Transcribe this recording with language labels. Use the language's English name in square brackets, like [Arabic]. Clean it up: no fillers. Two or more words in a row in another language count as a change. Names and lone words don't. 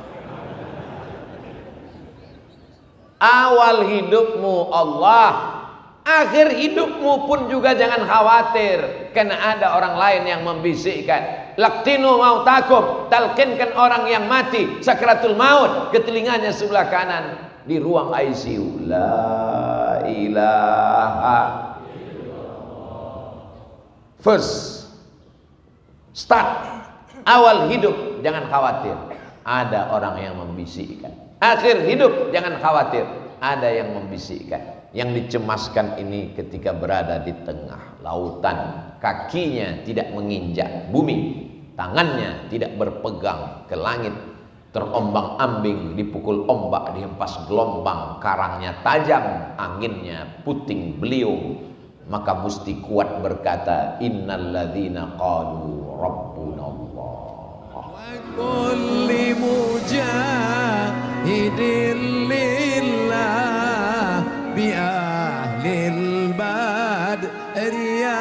[Indonesian] Awal hidupmu Allah, akhir hidupmu pun juga jangan khawatir karena ada orang lain yang membisikkan. [Arabic] لقنوا موتاكم, [Indonesian] talqinkan orang yang mati sakratul maut ke telinganya sebelah kanan di ruang ICU. [Arabic] لا إله إلا الله. [English] First start, [Indonesian] awal hidup jangan khawatir, ada orang yang membisikkan. Akhir hidup jangan khawatir, ada yang membisikkan. Yang dicemaskan ini ketika berada di tengah lautan, kakinya tidak menginjak bumi, tangannya tidak berpegang ke langit, terombang-ambing, dipukul ombak, dihempas gelombang, karangnya tajam, anginnya puting beliung. Maka mesti kuat berkata [Arabic] إن الذين قالوا ربنا الله. وكل مجاهد لله بأهل البدر